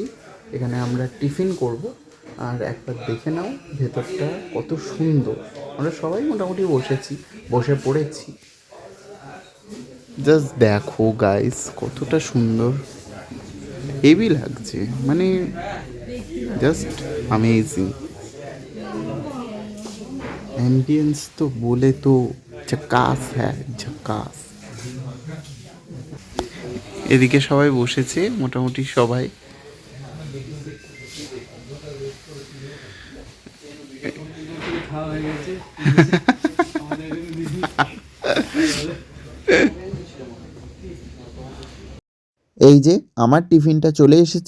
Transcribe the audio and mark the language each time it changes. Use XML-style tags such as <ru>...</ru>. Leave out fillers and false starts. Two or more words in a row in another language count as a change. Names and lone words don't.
<bn>এখানে আমরা টিফিন করব, আর একবার দেখে নাও ভেতরটা কত সুন্দর। আমরা সবাই মোটামুটি বসে পড়েছি। জাস্ট দেখো গাইস কতটা সুন্দর, হেভি লাগছে, মানে</bn> <en>just amazing.</en> <hi>एम्बियंस तो बोले तो झकास है, झकास।</hi> <bn>এদিকে সবাই বসেছে, মোটামুটি সবাই। এই যে আমার টিফিনটা চলে এসেছে।</bn>